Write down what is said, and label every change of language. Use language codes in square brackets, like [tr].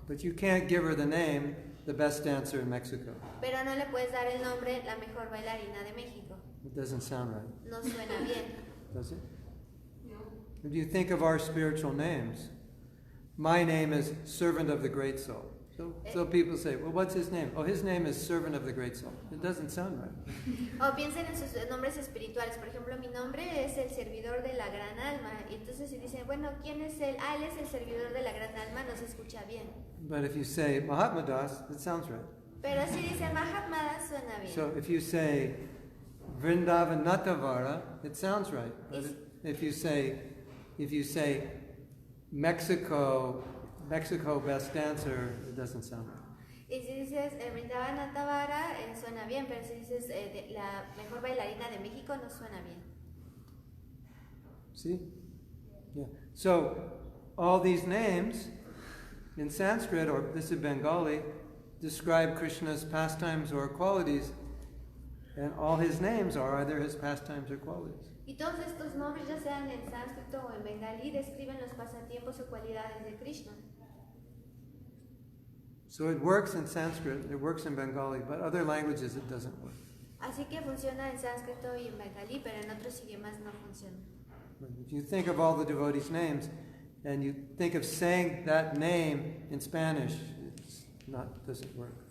[en] But you can't give her the name, the best dancer in Mexico. [es] Pero no le puedes dar el nombre, la mejor bailarina de México. [en] It doesn't sound right, [es] No suena bien. [en] does it? If you think of our spiritual names, my name is Servant of the Great Soul. So people say, well, what's his name? Oh, his name is Servant of the Great Soul. It doesn't sound right. [es] O piensen en sus nombres espirituales. Por ejemplo, mi nombre es el servidor de la gran alma. Y entonces si dicen, bueno, ¿quién es él? Él es el servidor de la gran alma, no se escucha bien. [en] But if you say Mahatma Das, it sounds right. [es] Pero si dicen Mahatma Das, suena bien. [en] So if you say Vrindavan Natavara, it sounds right. But if you say Mexico best dancer, it doesn't sound right. [es] Y si dices Vrindavan Natavara, suena bien, pero si dices la mejor bailarina de México, no suena bien. [en] See? Yeah. So all these names in Sanskrit, or this is Bengali, describe Krishna's pastimes or qualities, and all his names are either his pastimes or qualities. [es] Y todos estos nombres, ya sean en sánscrito o en bengalí, describen los pasatiempos o cualidades de Krishna. [en] So it works in Sanskrit, it works in Bengali, but other languages it doesn't work. [es] Así que funciona en sánscrito y en bengalí, pero en otros idiomas no funciona. [en] If you think of all the devotees' names, and you think of saying that name in Spanish, doesn't work.